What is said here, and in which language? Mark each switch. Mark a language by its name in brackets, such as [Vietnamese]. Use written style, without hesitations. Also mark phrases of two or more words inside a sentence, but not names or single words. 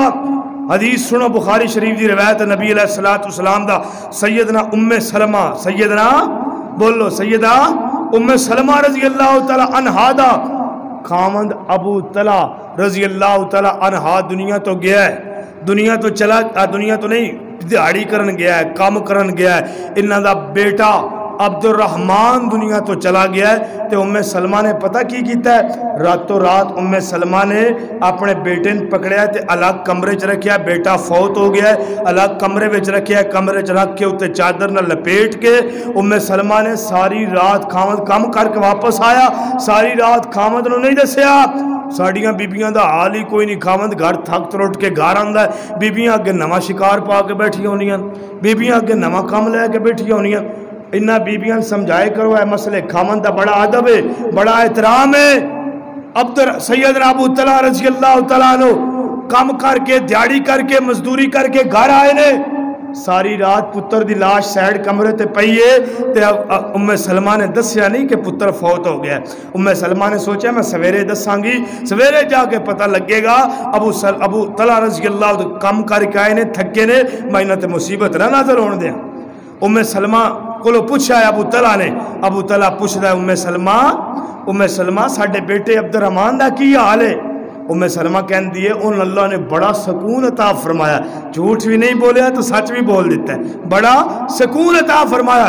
[Punjabi] حدیث سنو، بخاری شریف دی روایت نبی علیہ السلام دا، سیدنا سلمہ، سیدنا بولو سیدہ سلمہ [Arabic] رضی اللہ تعالی عنہا [Punjabi] دا خامند ابو طلحہ [Arabic] رضی اللہ تعالی عنہ [Punjabi] دنیا تو گیا ہے، دنیا تو چلا، دنیا تو نہیں دیہڑی کرن گیا ہے، کام کرن گیا ہے۔ انہاں دا بیٹا عبد الرحمن دنیا تو چلا گیا ہے۔ تے سلمہ نے پتہ کی کیتا ہے؟ راتوں رات سلمہ نے اپنے بیٹے نے پکڑیا تے الگ کمرے چ رکھیا، بیٹا فوت ہو گیا ہے، الگ کمرے وچ رکھیا، کمرے چ رکھ کے اتے چادر نہ لپیٹ کے سلمہ نے ساری رات خامد کام کر کے واپس آیا، ساری رات خامد نو نہیں دسیا۔ ساڑیاں بیبیاں دا حال ہی کوئی نہیں، خامد گھر تھک تروٹ کے گھر آندا ہے، بیبیاں اگے نواں شکار پا کے بیٹھی ہونیاں، بیبیاں اگے نواں کام لے کے بیٹھی ہونیاں۔ انہاں بیبیاں سمجھائے کرو ہے مسئلے، خامد دا بڑا ادب ہے، بڑا احترام ہے۔ سیدنا ابو طلحہ [Arabic] رضی اللہ تعالیٰ عنہ [Punjabi] کام کر کے دیہڑی کر کے مزدوری کر کے گھر آئے نے، ساری رات پتر دی لاش سائڈ کمرے تے پئیے تے سلمہ نے دسیا نہیں کہ پتر فوت ہو گیا۔ سلمہ نے سوچا میں سویرے دساں گی، سویرے جا کے پتہ لگے گا۔ ابو طلحہ [Arabic] رضی اللہ [Punjabi] کام کر کے آئے نے، تھکے نے، میں انہاں تے مصیبت نہ نظر ہون دیاں۔ سلمہ کو پوچھا ہے ابو طلحہ نے، ابو طلحہ پوچھدا ہے سلمہ ساڈے بیٹے عبد الرحمن دا کی حال ہے؟ سلمہ کہندی ہے ان اللہ نے بڑا سکون عطا فرمایا، جھوٹ بھی نہیں بولیا تو سچ بھی بول دیتا ہے، بڑا سکون عطا فرمایا۔